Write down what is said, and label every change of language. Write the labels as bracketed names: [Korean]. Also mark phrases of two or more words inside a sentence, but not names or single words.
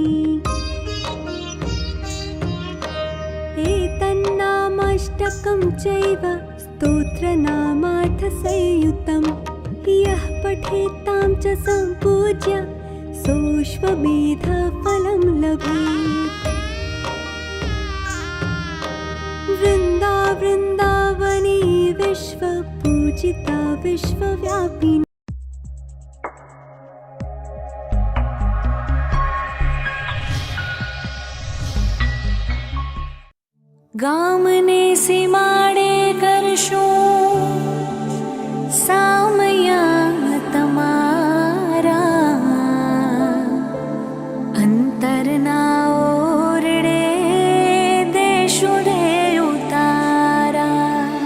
[Sanskrit] एतन्नामाष्टकं चैव स्तोत्रनामार्थसंयुतं यः पठेत्तां च सम्पूज्य सोऽश्वमेधफलं लभेत् वृंदावनी विश्व पूजिता विश्वव्यापिनी [Gujarati] ગામને સીમાડે કરશું સામયા તમારા અંતરના ઓરડે દેશું રે ઉતારા